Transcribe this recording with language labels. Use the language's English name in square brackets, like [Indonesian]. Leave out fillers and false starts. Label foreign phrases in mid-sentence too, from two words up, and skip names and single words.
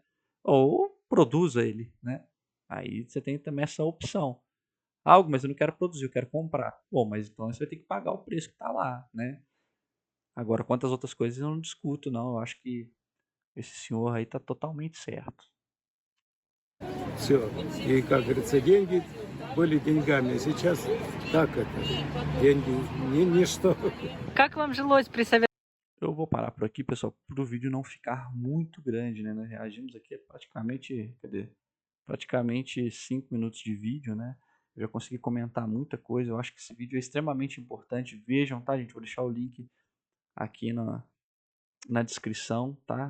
[Portuguese] Ou produza ele, né? Aí você tem também essa opção. Algo, mas eu não quero produzir, eu quero comprar. Bom, mas então você vai ter que pagar o preço que está lá, né? Agora, quantas outras coisas eu não discuto, não. Eu acho que esse senhor aí está totalmente certo. [Russian] Все. И, как говорится, деньги были деньгами, а сейчас так это, деньги ничто. Как вам жилось при Советском [Portuguese] Eu vou parar por aqui, pessoal, para o vídeo não ficar muito grande, né? Nós reagimos aqui a praticamente 5 minutos de vídeo, né? Eu já consegui comentar muita coisa. Eu acho que esse vídeo é extremamente importante. Vejam, tá, gente? Vou deixar o link aqui na descrição, tá?